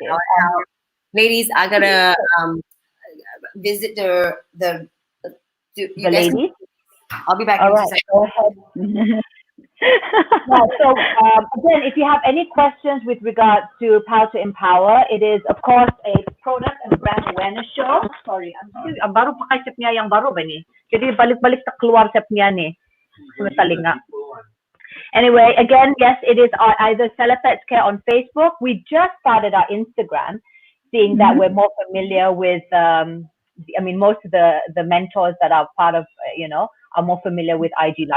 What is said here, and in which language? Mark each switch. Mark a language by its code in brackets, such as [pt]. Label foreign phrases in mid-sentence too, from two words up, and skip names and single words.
[en] Ladies, I gotta visit the ladies. I'll be back. All right, go ahead. So again, if you have any questions with regards to Power to Empower, it is of course a product and brand awareness show. Sorry, [ms] ang baru pakai sa niya yang baru ba ni? Jadi balik-balik sa keluar sa niya ni. [en] Anyway, again, yes, it is either Selepet Care on Facebook. We just started our Instagram, seeing that we're more familiar with, most of the mentors that are part of, are more familiar with IG Live.